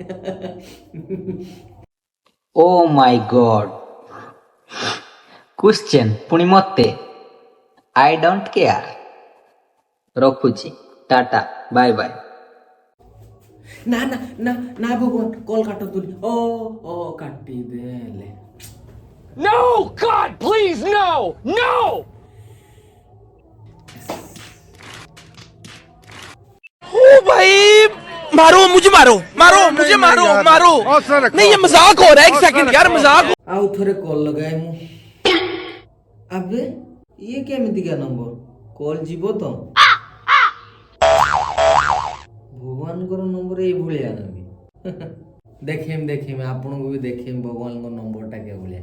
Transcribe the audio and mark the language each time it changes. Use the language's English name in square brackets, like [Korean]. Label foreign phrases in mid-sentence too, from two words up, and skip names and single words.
[English] oh my God, [Odia] କ୍ୱେଶ୍ଚେନ୍ ପୁଣି ମତେ? [English] I don't care. ରଖୁଛି, tata, bye bye. [Odia] ନା ନା ନା ନା ଭଗବାନ, କଲ୍ କାଟନ୍ତୁନି। ଓ କାଟିଦେଲେ। [English] No! God, please, no! No! [Hindi] ओ भाई, मारो मुझे, मारो मुझे, मारो। नहीं, ये मजाक हो रहा है। 1 सेकंड यार, मजाक। [Odia] ଆଉ ଥରେ କଲ୍ ଲଗାଏ ମୁଁ। ଆବେ ଇଏ କେମିତିକା ନମ୍ବର? କଲ୍ ଯିବ ତ? ଭଗବାନଙ୍କର ନମ୍ବର ଏଇଭଳିଆ ନେବି। ଦେଖେଇମି ଆପଣଙ୍କୁ ବି ଦେଖେଇମି ଭଗବାନଙ୍କ ନମ୍ବରଟା କେଭଳିଆ।